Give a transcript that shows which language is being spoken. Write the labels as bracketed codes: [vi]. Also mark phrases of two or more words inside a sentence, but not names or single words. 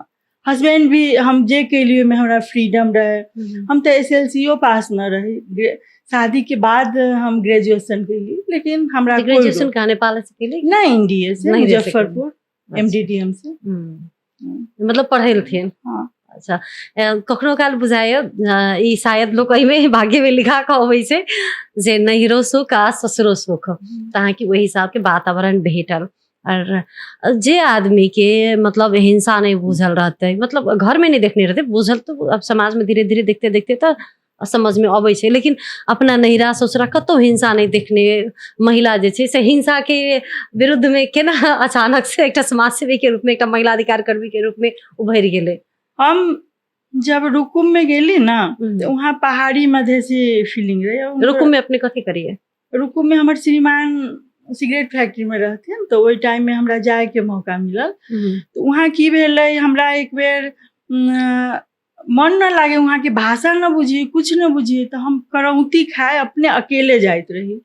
[mai] हस्बैंड भी हम जे के लिए में हमरा फ्रीडम रहे। हम तो एसएलसीओ पास न रहे, शादी के बाद हम ग्रेजुएशन कैली, लेकिन हमरा ग्रेजुएशन कहाँ नेपाल से कैली? ना, इंडिया से, मुजफ्फरपुर एमडीडीएम से। मतलब पढ़ल थे। हाँ। अच्छा, कखनो काल बुझाय ई शायद लोग एहिमे भाग्य में लिखा कहबै छै जे नहिरो सुख आ ससुरो सुख, ताकि वही हिसाब के वातावरण भेटल। और जे आदमी के मतलब हिंसा नहीं बुझल रहते, मतलब घर में नहीं देखने रहते, बुझल तो अब समाज में धीरे धीरे देखते देखते तो समझ में अबै छै, लेकिन अपना नहिरा ससुरा कतौ हिंसा नहीं देखने महिला जे छै से हिंसा के विरुद्ध में केना अचानक से एकटा समाज सेवी के रूप में, एकटा महिला अधिकार कर्मी के रूप में उभरि गेले। हम जब रुकुम में गेली ना, तो वहाँ पहाड़ी मधेसी फीलिंग रहे। रुकुम में अपने कथी करिए? रुकुम में हमर श्रीमान [en] cigarette factory [mai] में रहते, तो वही टाइम में हमरा जाए के मौका मिलल। तो वहाँ की भेलै, हमरा एक बेर मन न लागे, वहाँ के भाषा न बुझी, कुछ न बुझी, तो हम करौती खाए अपने अकेले जाइत रही।